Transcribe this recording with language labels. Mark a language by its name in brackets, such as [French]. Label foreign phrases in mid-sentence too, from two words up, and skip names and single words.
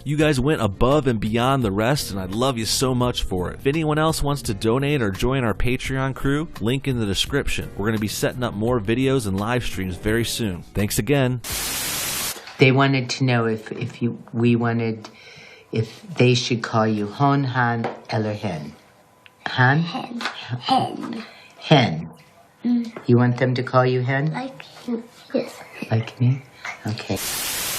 [English] You guys went above and beyond the rest, and I love you so much for it. If anyone else wants to donate or join our Patreon crew, link in the description. We're going to be setting up more videos and live streams very soon. Thanks again. They wanted to know if they should call you [Swedish] hon, han, eller hen. [English] Han? Hen. Hen. Hen. You want them to call you hen? Like, yes. Like me? Okay.